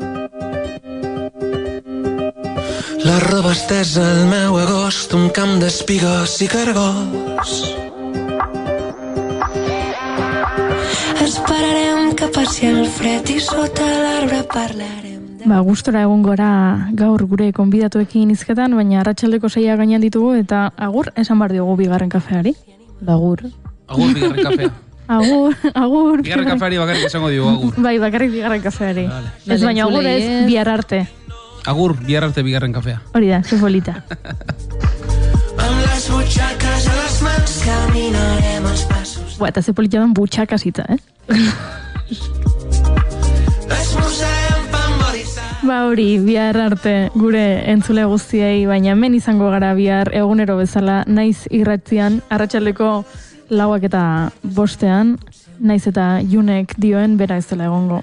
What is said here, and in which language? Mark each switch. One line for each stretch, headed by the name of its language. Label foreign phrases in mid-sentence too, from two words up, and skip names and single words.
Catalan: La roba estesa al meu agost, un camp d'espigues i cargols. Esperarem que passi el fred i sota l'arbre parlarem.
Basque: Gustora egon gora gaur gure konbidatuekin hizketan, baina arratsaldeko 6 gainean ditugu eta agur esan bar diogu bigarren kafeari. Agur. Agur bigarren kafea. Agur. Bigarren kafeari bakarrik esango diogu agur. Bai, bakarrik bigarren kafeari. Ez baina agur ez bihar arte. Agur, bihar arte bigarren kafea. Hori da,
Spanish: que bolita.
Catalan: Amb les butxaques a les mans caminarem els passos.
Basque: Eta ze polita den butxakas hitza, Hori, bihar arte gure entzule guztiei, baina hemen izango gara bihar egunero bezala, naiz irratzian, arratsaldeko 4:05, naiz eta Junek dioen bera ez dela egongo.